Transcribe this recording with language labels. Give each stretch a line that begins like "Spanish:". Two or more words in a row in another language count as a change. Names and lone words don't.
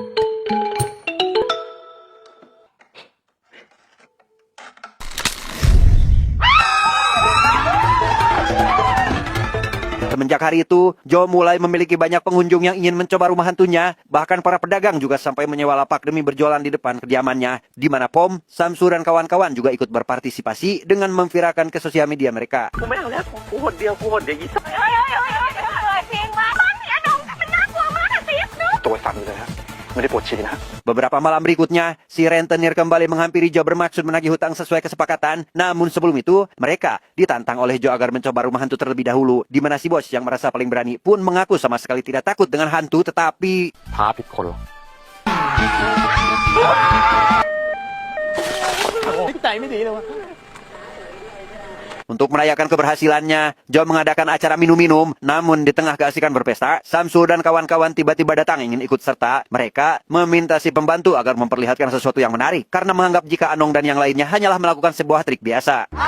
Indonesian: Semenjak hari itu, Joe mulai memiliki banyak pengunjung yang ingin mencoba rumah hantunya. Bahkan para pedagang juga sampai menyewa lapak demi berjualan di depan kediamannya. Di mana Pom, Samsul dan kawan-kawan juga ikut berpartisipasi dengan memviralkan ke sosial media mereka.
Thai: จริงวะตอนนี้น้องจะเป็นน่ากลัวมากอะซิฟดู ตัวสั่นเลยฮะไม่ได้ปวดฉี่นะ
Indonesian: Beberapa malam berikutnya, si rentenir kembali menghampiri Joe bermaksud menagih hutang sesuai kesepakatan. Namun sebelum itu, mereka ditantang oleh Joe agar mencoba rumah hantu terlebih dahulu. Di mana si bos yang merasa paling berani pun mengaku sama sekali tidak takut dengan hantu, tetapi...
Thai: พาผิดคนเหรอ ใจไม่ดีเลยวะ
Indonesian: Untuk merayakan keberhasilannya, Joe mengadakan acara minum-minum. Namun di tengah keasikan berpesta, Samsul dan kawan-kawan tiba-tiba datang ingin ikut serta. Mereka meminta si pembantu agar memperlihatkan sesuatu yang menarik, karena menganggap jika Anong dan yang lainnya hanyalah melakukan sebuah trik biasa.